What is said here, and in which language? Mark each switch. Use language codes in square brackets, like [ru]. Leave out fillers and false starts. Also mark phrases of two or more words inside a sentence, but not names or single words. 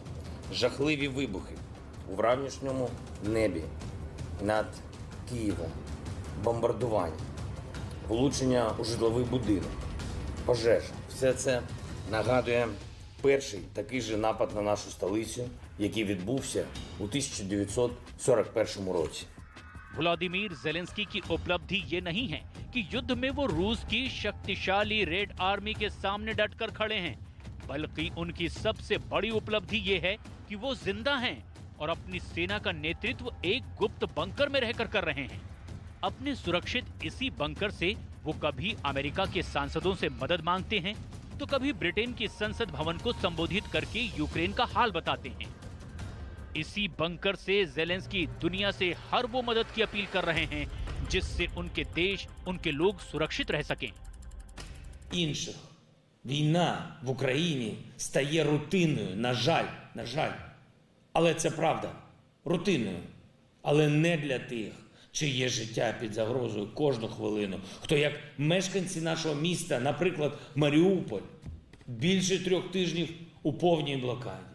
[uk] Жахливі вибухи у вранішньому небі над Києвом, бомбардування, влучення у житловий будинок, пожежа. Все це нагадує перший такий же напад на нашу столицю, який відбувся у 1941 році. [hi] व्लादिमीर जेलेंस्की की उपलब्धि ये नहीं है कि युद्ध में वो रूस की शक्तिशाली रेड आर्मी के सामने डटकर खड़े हैं, बल्कि उनकी सबसे बड़ी उपलब्धि ये है कि वो जिंदा हैं और अपनी सेना का नेतृत्व एक गुप्त बंकर में रहकर कर रहे हैं। अपने सुरक्षित इसी बंकर से वो कभी अमेरिका के सांसदों से मदद मांगते हैं तो कभी ब्रिटेन की संसद भवन को संबोधित करके यूक्रेन का हाल बताते हैं। इसी बंकर से जेलेंस्की दुनिया से हर वो मदद की अपील कर रहे हैं जिससे उनके देश, उनके लोग सुरक्षित रह सकें। [uk] Інших. Війна в Україні стає рутинною, на жаль. Але це правда. Рутинною. Але не для тих, чиє життя під загрозою кожну хвилину. Хто як мешканці нашого міста, наприклад, Маріуполь, більше 3 тижнів у повній блокаді.